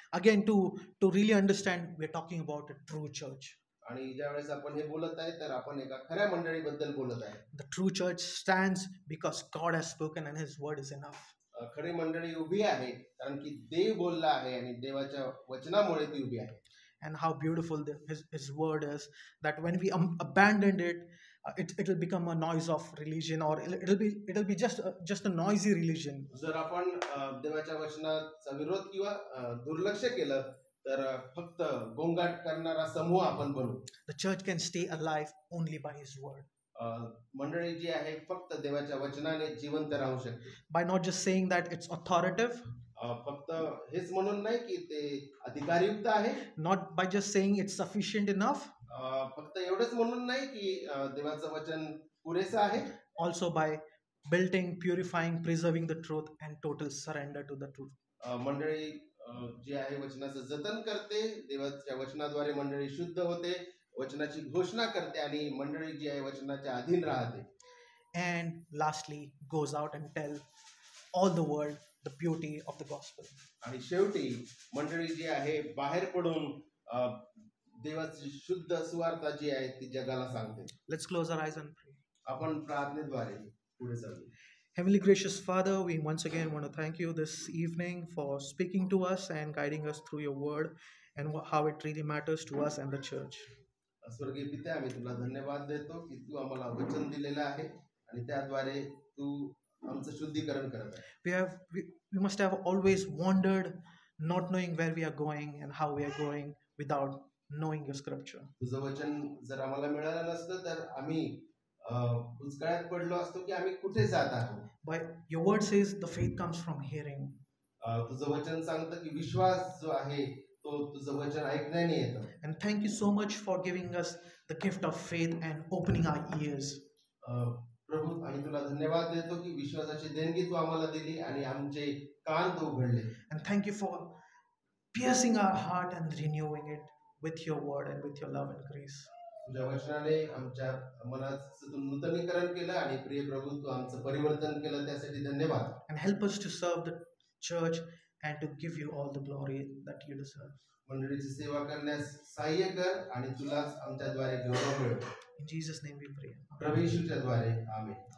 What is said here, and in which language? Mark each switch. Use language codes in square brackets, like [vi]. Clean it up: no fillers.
[en] Again, to really understand, we're talking about a true church. [mr] आणि ज्यावेळेस आपण हे बोलत आहे तर आपण एका खऱ्या मंडळीबद्दल बोलत आहे. [en] The true church stands because God has spoken and His word is enough. [mr] खरी मंडळी उभी आहे कारण की देव बोलला आहे आणि देवाच्या वचनामुळे ती उभी आहे. [en] And how beautiful his word is, that when we abandoned it, it will become a noise of religion, or it'll be just a noisy religion. [mr] जर आपण देवाच्या वचनाचा विरोध किंवा दुर्लक्ष केलं तर फक्त गोंगाट करणारा समूह आपण बनू. [en] The church can stay alive only by His word. [mr] मंडळी जी आहे फक्त देवाच्या वचनाने जिवंत राहू शकते. [en] By not just saying that it's authoritative, [mr] फक्त हेच म्हणून नाही की ते अधिकारयुक्त आहे, [en] not by just saying it's sufficient enough, [mr] फक्त एवढंच म्हणून नाही की देवाचं वचन पुरेसं आहे, [en] also by building, purifying, preserving the truth and total surrender to the truth. [mr] मंडळी जी आहे वचनाचं जतन करते, देवाच्या वचनाद्वारे मंडळी शुद्ध होते, वचनाची घोषणा करते आणि मंडळी जी आहे वचनाच्या अधीन राहते. [en] And lastly, goes out and tell all the world the beauty of the gospel. [mr] आणि शेवटी मंडळी जी आहे बाहेर पडून देवाची शुद्ध सुवार्ता जी आहे ती जगाला सांगते. [en] Let's close our eyes and pray. [mr] आपण प्रार्थनेद्वारे पुढे चालू. [en] Heavenly gracious Father, we once again want to thank you this evening for speaking to us and guiding us through your word and how it really matters to us and the church. [mr] स्वर्गीय पिता, आम्ही तुला धन्यवाद देतो की तू आम्हाला वचन दिलेलं आहे आणि त्याद्वारे तू आमचं शुद्धीकरण करत आहे. [en] We must have always wandered, not knowing where we are going and how we are going without knowing your scripture. [mr] तुझं वचन जर आम्हाला मिळालं नसतं तर आम्ही दुष्काळात पडलो असतो की आम्ही कुठे जात आहोत. [en] But your word says the faith comes from hearing. [mr] तुझं वचन सांगतं की विश्वास जो आहे तो तुझं वचन ऐकण्याने येतं. [en] And thank you so much for giving us the gift of faith and opening our ears. [mr] प्रभू, आम्ही तुला धन्यवाद देतो की विश्वासाची देणगी तू आम्हाला दिली आणि आमचे कान तू उघडले. [en] And thank you for piercing our heart and renewing it with your word and with your love and grace. [mr] तुझ्या वचनाने आमच्या मनाचं तू नूतनीकरण केलं आणि प्रिय प्रभू तू आमचं परिवर्तन केलं, त्यासाठी धन्यवाद. [en] And help us to serve the church and to give you all the glory that you deserve. [mr] मंडळीची सेवा करण्यास सहाय्य कर आणि तुलाच आमच्याद्वारे गौरव मिळव. [en] In Jesus' name we pray. [mr] प्रभू येशूच्या द्वारे आमेन.